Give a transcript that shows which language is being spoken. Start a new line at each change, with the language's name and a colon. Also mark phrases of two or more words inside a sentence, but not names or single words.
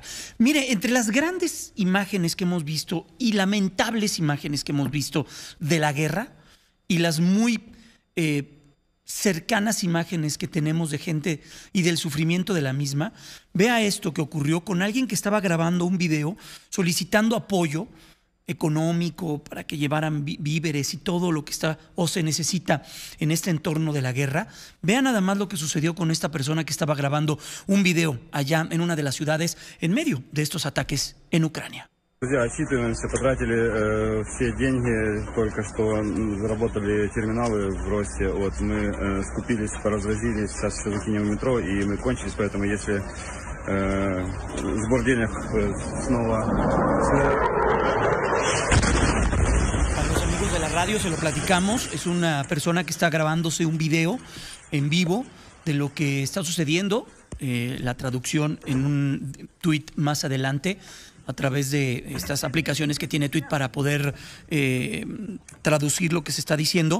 Spanish: Mire, entre las grandes imágenes que hemos visto y lamentables imágenes que hemos visto de la guerra y las muy cercanas imágenes que tenemos de gente y del sufrimiento de la misma, vea esto que ocurrió con alguien que estaba grabando un video solicitando apoyo económico para que llevaran víveres y todo lo que está o se necesita en este entorno de la guerra. Vean nada más lo que sucedió con esta persona que estaba grabando un video allá en una de las ciudades en medio de estos ataques en Ucrania.
Russian: Друзья, отчитываемся, потратили все деньги, только что заработали терминалы в Росте, вот мы скупились, поразвозились, сейчас все закинем в метро и мы кончились, поэтому если сбор денег снова...
Spanish: Para los amigos de la radio se lo platicamos, es una persona que está grabándose un video en vivo de lo que está sucediendo, la traducción en un tuit más adelante, a través de estas aplicaciones que tiene Tweet para poder traducir lo que se está diciendo.